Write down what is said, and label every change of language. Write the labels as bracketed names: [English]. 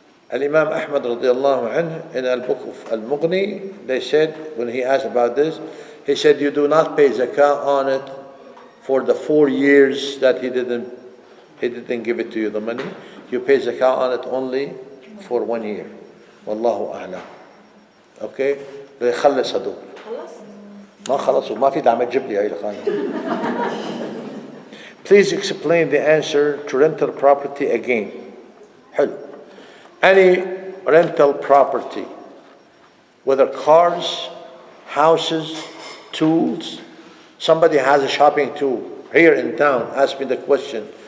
[English] Al-Imam Ahmad radiallahu anhu in al-book of Al-Mughni, they said, when he asked about this, he said, you do not pay zakah on it for the 4 years that he didn't give it to you, the money. You pay zakah on it only for 1 year. Wallahu a'lam. Okay? [Arabic] يخلص هدول. ما خلصوا ما في دعم تجيب لي هاي الخانة. [English] Please explain the answer to rental property again. [Arabic] حلو. [English] Any rental property, whether cars, houses, tools. Somebody has a shopping tool here in town, asked me the question.